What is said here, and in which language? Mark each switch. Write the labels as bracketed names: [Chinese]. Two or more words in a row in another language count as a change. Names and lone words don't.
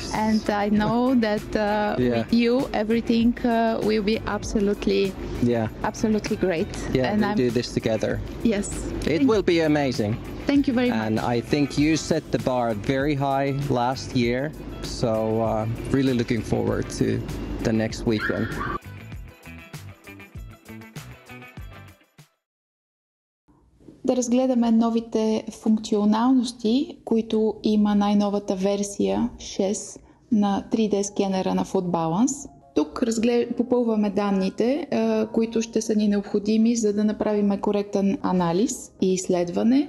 [English] And I know that with you everything will be absolutely great. Yeah, and we'll do this together. Yes. It will be amazing. Thank you very much. And I think you set the bar very high last year, so really looking forward to the next weekend. [Bulgarian] Да разгледаме новите функционалности, които има най-новата версия 6 на 3D скенера на FootBalance. Тук попълваме данните, които ще са ни необходими, за да направим коректен анализ и изследване.